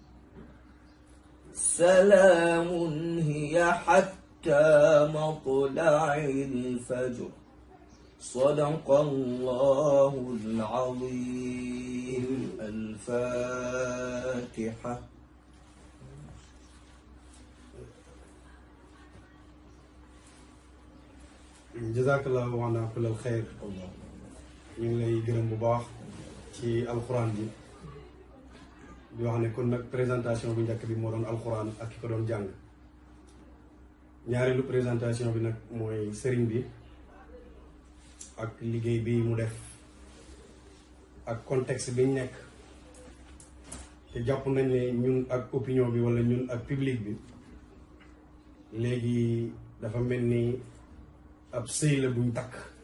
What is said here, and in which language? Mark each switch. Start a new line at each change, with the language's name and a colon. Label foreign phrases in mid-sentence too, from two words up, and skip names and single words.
Arabic: سلام هي حتى مطلع الفجر صدق الله العظيم الفاتحة جزاك الله وأنا كل الخير
Wolof: ñu ngi lay gërëm bu baax ci alxuraan bi di wax ne kon nag présentation bu njëkk bi moo doon alxuraan ak ki ko doon jàng ñaareelu présentation bi nag mooy sëriñ bi ak liggéey bi mu def ak contexte bi ñu nekk te jàpp nañ ne ñun ak opinion bi walla ñun ak public bi léegi dafa mel ni ab sëy la buñ takk